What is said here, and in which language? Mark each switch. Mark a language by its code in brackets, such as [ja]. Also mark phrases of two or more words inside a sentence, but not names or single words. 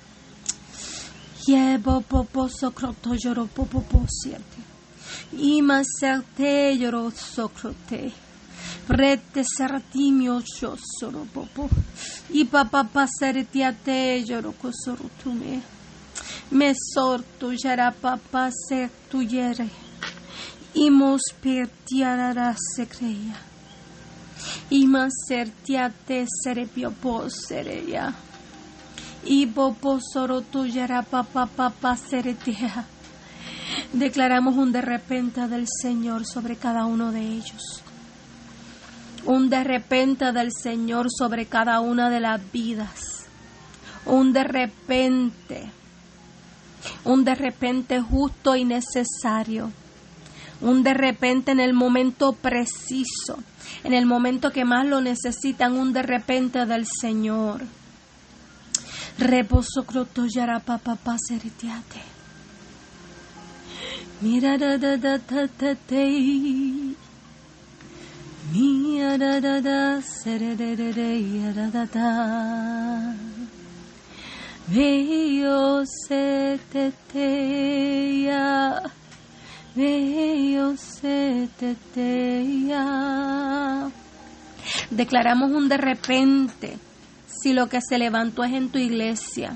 [es] Rete sertimio soro popo y papá sertiate lloro cosorotume me sorto yara papá se tuyere y mos pertiara se creia y más sertiate serepio posereya y popo soroto yara papá seretea. Declaramos un de repente del Señor sobre cada uno de ellos. Un de repente del Señor sobre cada una de las vidas. Un de repente justo y necesario. Un de repente en el momento preciso, en el momento que más lo necesitan, un de repente del Señor. Reposo croto yara papá seretiate. Mira da da da da da da. Mia da da da sere de de de da da da. Veo se te ya. Veo se te ya. Declaramos un de repente si lo que se levantó es en tu iglesia.